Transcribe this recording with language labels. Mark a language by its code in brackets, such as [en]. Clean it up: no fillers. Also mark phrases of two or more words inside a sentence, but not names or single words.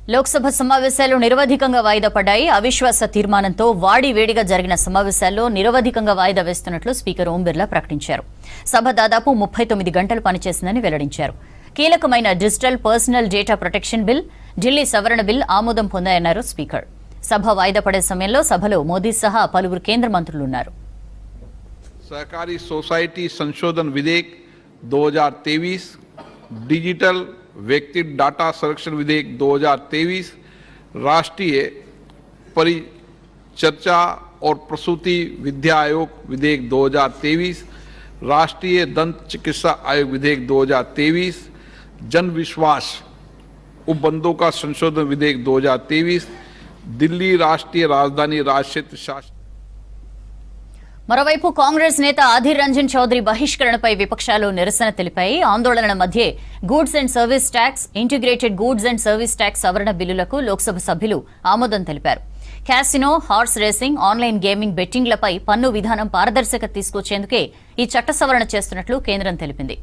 [te] లోక్సభ సమావేశాలు నిరవధికంగా వాయిదా పడ్డాయి. అవిశ్వాస తీర్మానంతో వాడి వేడిగా జరిగిన సమావేశాల్లో నిరవధికంగా వాయిదా వేస్తున్నట్లు స్పీకర్ ఓం బిర్లా ప్రకటించారు. సభ దాదాపు 39 గంటలు పనిచేసిందని వెల్లడించారు. కీలకమైన డిజిటల్ పర్సనల్ డేటా ప్రొటెక్షన్ బిల్, ఢిల్లీ సవరణ బిల్ ఆమోదం పొందాయన్నారు స్పీకర్. సభ వాయిదా పడే సమయంలో సభలో మోదీ సహా పలువురు కేంద్ర మంత్రులు ఉన్నారు. [hi] सहकारी सोसाइटी संशोधन विधेयक 2023, डिजिटल व्यक्तिगत डाटा संरक्षण विधेयक 2023, राष्ट्रीय परिचर्चा और प्रसूति विद्या आयोग विधेयक 2023, राष्ट्रीय दंत चिकित्सा आयोग विधेयक 2023, जन विश्वास उपबंधों का संशोधन विधेयक 2023, दिल्ली राष्ट्रीय राजधानी राज्य क्षेत्र शासन. [te] మరోవైపు కాంగ్రెస్ నేత అధీర్ రంజన్ చౌదరి బహిష్కరణపై విపక్షాలు నిరసన తెలిపాయి. ఆందోళనల మధ్య గూడ్స్ అండ్ సర్వీస్ ట్యాక్స్, ఇంటిగ్రేటెడ్ గూడ్స్ అండ్ సర్వీస్ ట్యాక్స్ సవరణ బిల్లులకు లోక్సభ సభ్యులు ఆమోదం తెలిపారు. క్యాసినో, [en] horse racing, online gaming [te] బెట్టింగ్లపై పన్ను విధానం పారదర్శకత తీసుకొచ్చేందుకే ఈ చట్ట సవరణ చేస్తున్నట్లు కేంద్రం తెలిపింది.